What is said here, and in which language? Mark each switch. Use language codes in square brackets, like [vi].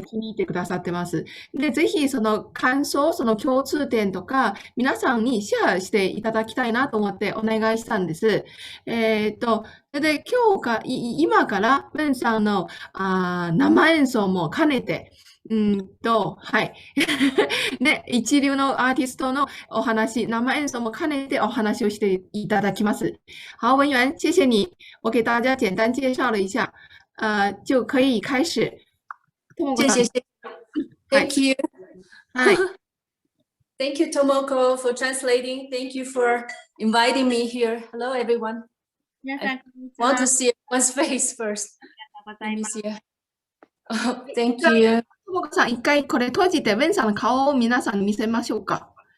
[ja] 気に入ってくださってます。で、ぜひその感想、その共通点とか、皆さんにシェアしていただきたいなと思ってお願いしたんです。それで今からベンさんの生演奏も兼ねて、はい。で、一流のアーティストのお話、生演奏も兼ねてお話をしていただきます。 [zh] 好，文员，谢谢你，我给大家简单介绍了一下，就可以开始。 [ja] ともこさん。 [zh] 谢谢。 [en] Thank you. [ja] はい。 [en] Thank you, Tomoko, for translating. Thank you for inviting me here. Hello, everyone. [ja] 皆さん、 [en] I want to see everyone's face first. [ja] ありがとうございます。 [en] Let me see. Oh, thank you. [ja] ともこさん、一回これ閉じて、ウェンさんの顔を皆さんに見せましょうか。